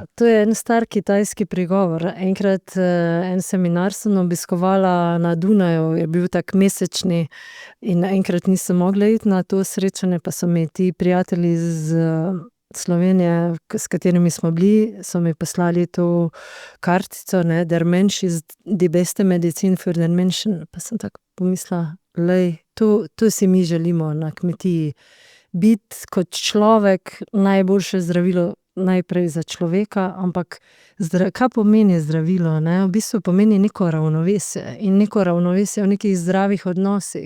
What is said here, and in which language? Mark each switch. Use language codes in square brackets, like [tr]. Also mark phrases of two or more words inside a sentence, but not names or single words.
[sl] To je en star kitajski pregovor. Enkrat en seminar sem obiskovala na Dunaju, je bil tak mesečni in enkrat nisem mogla iti na to srečanje, pa so mi ti prijatelji z Slovenije, s katerimi smo bili, so mi poslali to kartico, ne, [de] Der Mensch ist die beste Medizin für den Menschen. [sl] Pa sem tako pomislila, to si mi želimo na kmetiji. Biti kot človek najboljše zdravilo najprej za človeka, ampak kaj pomeni zdravilo, ne? V bistvu pomeni neko ravnovesje in neko ravnovesje v nekih zdravih odnosih.